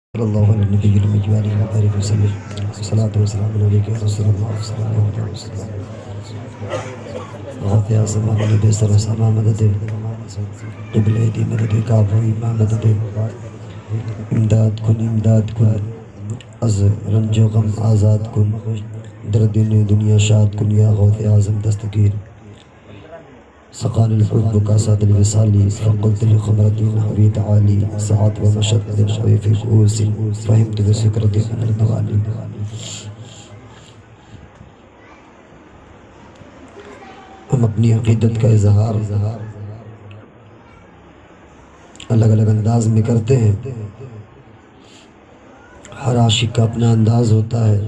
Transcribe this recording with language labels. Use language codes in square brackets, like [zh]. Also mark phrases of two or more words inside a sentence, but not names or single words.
[ar] صلی اللہ علیہ نبی المجید علیہ وآلہ وسلم صلاۃ و سلام علیک یا رسول اللہ صلی اللہ علیہ وسلم [fa] غوث اعظم نبی سر و سما مدد قبلہ دی مدد کعبہ امام مدد امداد کن از رنج و غم آزاد کن در دین دنیا شاد کن یا غوث اعظم دستگیر [ar] سقان الحب كاسات الوصال فقلت لخمرة نحوي تعالي سعات ومشت للحوي في كؤوس فهمت بسكرة من النوالي. [ur] ہم اپنی عقیدت کا اظہار الگ الگ انداز میں کرتے ہیں. ہر عاشق کا اپنا انداز ہوتا ہے.